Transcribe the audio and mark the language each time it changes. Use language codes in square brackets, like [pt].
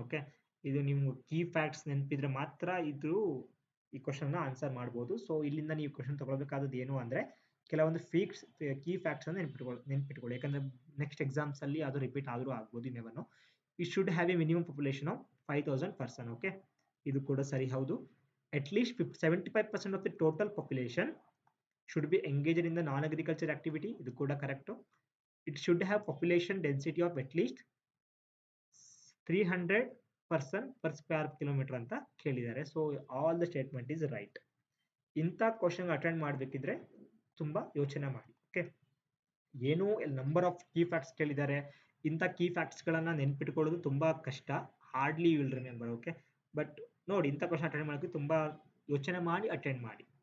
[kn] Okay, ಇದು ನಿಮ್ಗೆ key facts ನೆನಪಿದ್ರೆ ಮಾತ್ರ ಈ ಕ್ವಶನ್ ಆನ್ಸರ್ ಮಾಡ್ಬೋದು. ಸೊ ಇಲ್ಲಿಂದ ನೀವು ಕ್ವಶನ್ ತಗೊಳ್ಬೇಕಾದದ್ದು ಏನು ಅಂದ್ರೆ, ಕೆಲವೊಂದು ಕೀ ಫ್ಯಾಕ್ಟ್ಸ್ ಅನ್ನು ನೆನ್ಪಿಟ್ಕೊಳ್ಳಿ. ಯಾಕಂದ್ರೆ ನೆಕ್ಸ್ಟ್ ಎಕ್ಸಾಮ್ಸ್ ಅಲ್ಲಿ ಅದು ರಿಪೀಟ್ ಆದ್ರೂ ಆಗ್ಬೋದು, [en] Never. It should have a minimum population of 5,000 person. [kn] Okay, ಇದು ಕೂಡ ಸರಿ ಹೌದು. [en] At least 75% of the total population should be engaged in the non-agriculture activity. [kn] ಇದು ಕೂಡ correct. [en] It should have population density of at least 300 person per square kilometer [kn] ಅಂತ ಕೇಳಿದ್ದಾರೆ. [en] So all the statement is right. [kn] ಇಂಥ question attend ಮಾಡಬೇಕಿದ್ರೆ ತುಂಬಾ ಯೋಚನೆ ಮಾಡಿ. Okay, ಏನು number of key facts ಕೇಳಿದ್ದಾರೆ, ಇಂಥ ಕೀ ಫ್ಯಾಕ್ಟ್ಸ್ ಗಳನ್ನ ನೆನ್ಪಿಟ್ಕೊಳ್ಳೋದು ತುಂಬಾ ಕಷ್ಟ. [en] Hardly will remember. [kn] Okay, but ನೋಡಿ, ಇಂಥ ಕ್ವಶನ್ ಅಟೆಂಡ್ ಮಾಡೋಕೆ ತುಂಬಾ ಯೋಚನೆ ಮಾಡಿ ಅಟೆಂಡ್ ಮಾಡಿ.